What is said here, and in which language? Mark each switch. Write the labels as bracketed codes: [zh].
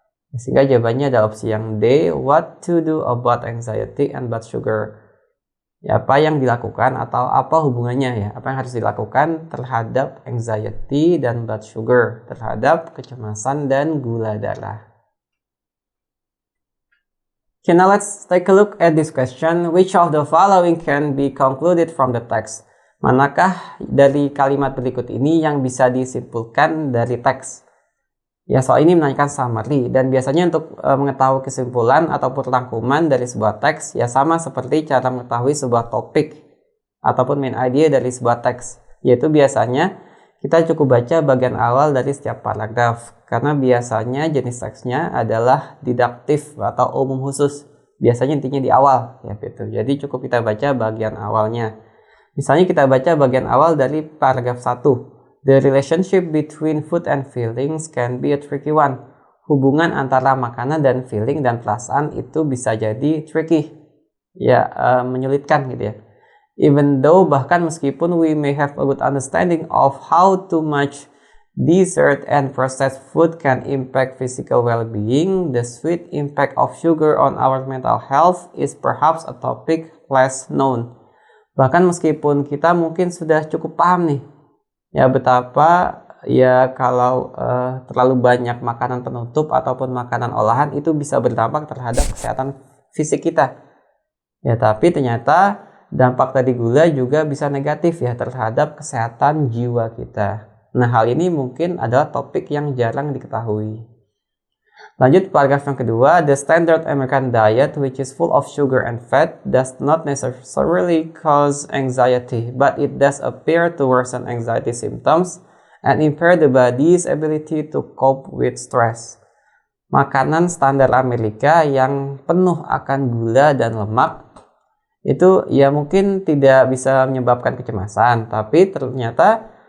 [id] Sehingga jawabannya adalah opsi yang D, [en] what to do about anxiety and blood sugar. [id] Ya, apa yang dilakukan atau apa hubungannya ya, apa yang harus dilakukan terhadap anxiety dan blood sugar, terhadap kecemasan dan gula darah. [en] Okay, now let's take a look at this question. Which of the following can be concluded from the text? [id] Manakah dari kalimat berikut ini yang bisa disimpulkan dari teks? Ya, soal ini menanyakan summary, dan biasanya untuk mengetahui kesimpulan ataupun rangkuman dari sebuah teks, ya sama seperti cara mengetahui sebuah topik ataupun main idea dari sebuah teks, yaitu biasanya kita cukup baca bagian awal dari setiap paragraf, karena biasanya jenis teksnya adalah didaktif atau umum khusus, biasanya intinya di awal, ya gitu. Jadi cukup kita baca bagian awalnya. Misalnya kita baca bagian awal dari paragraf 1. [en] The relationship between food and feelings can be a tricky one. [id] Hubungan antara makanan dan feeling dan perasaan itu bisa jadi tricky. Ya, menyulitkan gitu ya. [en] Even though, [id] bahkan meskipun [en] we may have a good understanding of how too much dessert and processed food can impact physical well-being, the sweet impact of sugar on our mental health is perhaps a topic less known. [id] Bahkan meskipun kita mungkin sudah cukup paham nih, ya betapa ya kalau terlalu banyak makanan penutup ataupun makanan olahan itu bisa berdampak terhadap kesehatan fisik kita. Ya, tapi ternyata dampak dari gula juga bisa negatif ya terhadap kesehatan jiwa kita. Nah, hal ini mungkin adalah topik yang jarang diketahui. Lanjut paragraf yang kedua, [en] the standard American diet which is full of sugar and fat does not necessarily cause anxiety, but it does appear to worsen anxiety symptoms and impair the body's ability to cope with stress. [id] Makanan standar Amerika yang penuh akan gula dan lemak itu ya mungkin tidak bisa menyebabkan kecemasan, tapi ternyata